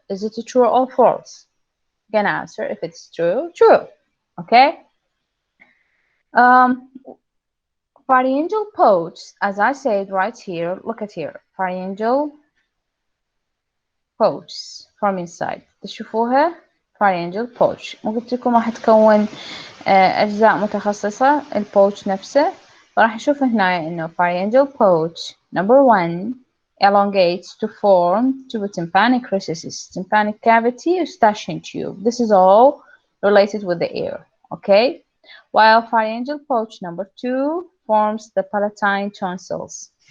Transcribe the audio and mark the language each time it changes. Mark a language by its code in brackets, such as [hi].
[en] Is it true or false? You can answer. If it's true, true. Okay. Pharyngeal pouch, as I said right here, look at here, pharyngeal pouch from inside. [ar] تشوفوها pharyngeal pouch. وقلت لكم راح تكون أجزاء متخصصة البوتش نفسه. فراح نشوف هنا إنه [en] pharyngeal pouch number 1 elongates to form tympanic recesses, tympanic cavity, eustachian tube. This is all related with the ear. Okay. While pharyngeal pouch number 2 forms the palatine tonsils.